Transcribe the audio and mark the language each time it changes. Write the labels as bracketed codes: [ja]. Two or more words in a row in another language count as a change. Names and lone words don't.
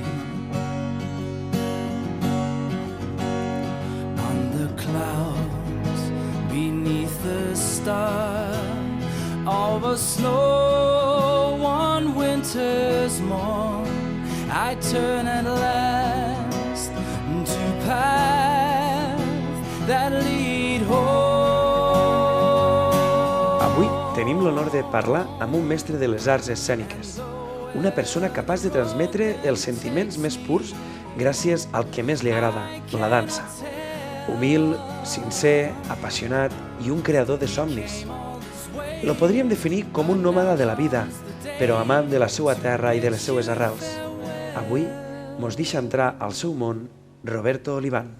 [en] On the clouds beneath the star of a snow one winter's morn, I turn at last to paths that lead home. [ca] Avui tenim l'honor de parlar amb un mestre de les arts escèniques, una persona capaç de transmetre els sentiments més purs gràcies al que més li agrada, la dansa. Humil, sincer, apassionat i un creador de somnis. Lo podríem definir com un nòmada de la vida, però amant de la seva terra i de les seues arrels. Avui mos deixa entrar al seu món Roberto Olivan.